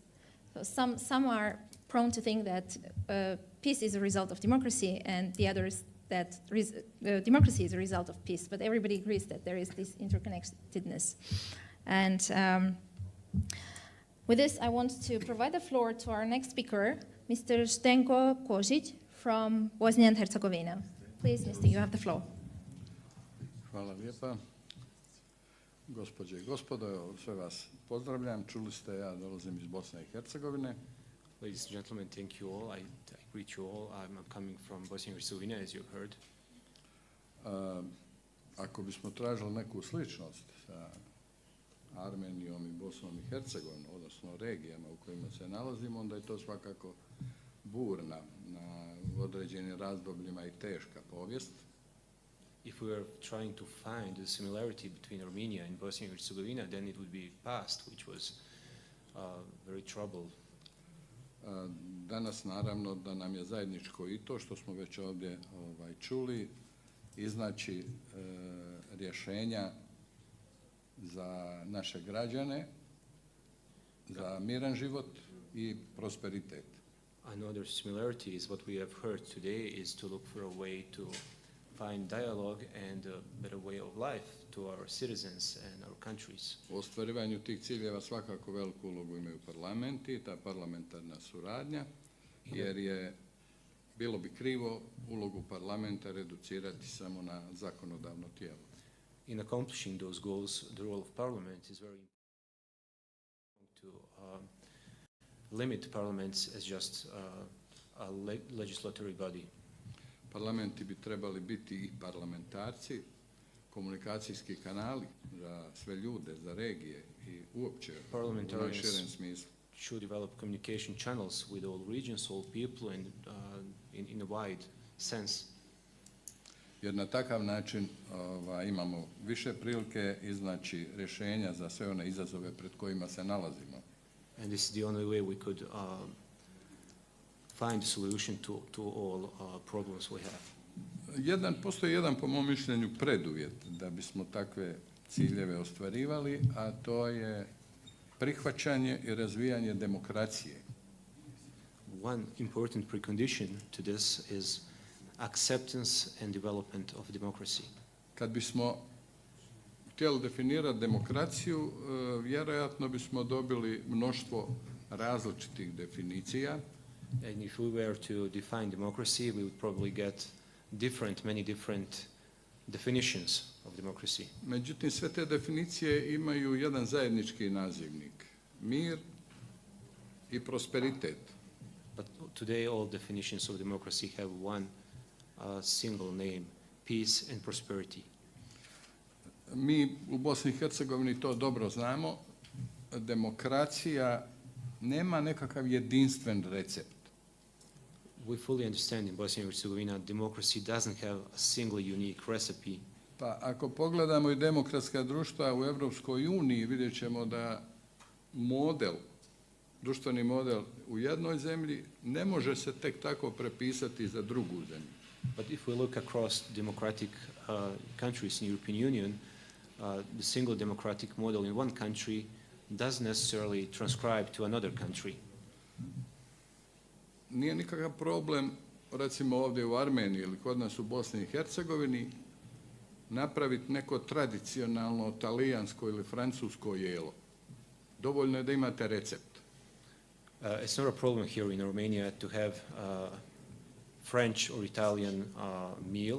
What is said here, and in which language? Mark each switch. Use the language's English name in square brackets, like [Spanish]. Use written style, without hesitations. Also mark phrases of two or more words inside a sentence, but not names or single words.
[English] So some are prone to think that peace is a result of democracy, and the others that democracy is a result of peace. But everybody agrees that there is this interconnectedness. And with this, I want to provide the floor to our next speaker, Mr. Zdenko Kozic from Bosnia and Herzegovina. Please, Mr. You have the floor. [Croatian] Hvala lijepa. Gospođe i gospodo, sve vas pozdravljam. Čuli ste, ja dolazim iz Bosne i Hercegovine. [English] Ladies and gentlemen, thank you all. I greet you all. I'm coming from Bosnia and Herzegovina, as you heard. [Croatian] Ako bismo tražili neku sličnost sa Armenijom i Bosnom i Hercegovinom, odnosno regijama u kojima se nalazimo, onda je to svakako burna, na određenim razdobljima i teška povijest. [English] If we are trying to find a similarity between Armenia and Bosnia and Herzegovina, then it would be past, which was very troubled. [Croatian] Danas naravno da nam je zajedničko i to što smo već ovdje čuli, iznaći rješenja za naše građane, za miran život i prosperitet. [English] Another similarity is what we have heard today is to look for a way to find dialogue and a better way of life to our citizens and our countries. [Croatian] U ostvarivanju tih ciljeva svakako veliku ulogu imaju parlamenti, ta parlamentarna suradnja, jer bilo bi krivo ulogu parlamenta reducirati samo na zakonodavno tijelo. [English] In accomplishing those goals, the role of parliament is very important to limit parliaments as just a legislatory body. [Croatian] Parlamenti bi trebali biti i parlamentarci, komunikacijski kanali za sve ljude, za regije i uopće u najširem smislu. [English] Should develop communication channels with all regions, all people, and in a wide sense. [Croatian] Jer na takav način imamo više prilike iznaći rješenja za sve one izazove pred kojima se nalazimo. [English] And this is the only way we could find a solution to all problems we have. [Croatian] Postoji jedan, po mom mišljenju, preduvjet da bismo takve ciljeve ostvarivali, a to je prihvaćanje i razvijanje demokracije. [English] One important precondition to this is acceptance and development of democracy. [Croatian] Kad bismo htjeli definirati demokraciju, vjerojatno bismo dobili mnoštvo različitih definicija. [English] And if we were to define democracy, we would probably get many different definitions of democracy. [Croatian] Međutim, sve te definicije imaju jedan zajednički nazivnik. Mir i prosperitet. [English] But today all definitions of democracy have one single name, peace and prosperity. [Croatian] Mi u Bosni i Hercegovini to dobro znamo. Demokracija nema nekakav jedinstven recept. [English] We fully understand in Bosnia and Herzegovina democracy doesn't have a single unique recipe. [Croatian] Pa ako pogledamo i demokratska društva u Europskoj uniji, vidjet ćemo da društveni model u jednoj zemlji ne može se tek tako prepisati za drugu zemlju. [English] But if we look across democratic countries in European Union, the single democratic model in one country doesn't necessarily transcribe to another country. [Croatian] Nije nikakav problem, recimo ovdje u Armeniji ili kod nas u Bosni i Hercegovini, napraviti neko tradicionalno talijansko ili francusko jelo. Dovoljno je da imate recept. [English] It's not a problem here in Armenia to have French or Italian meal.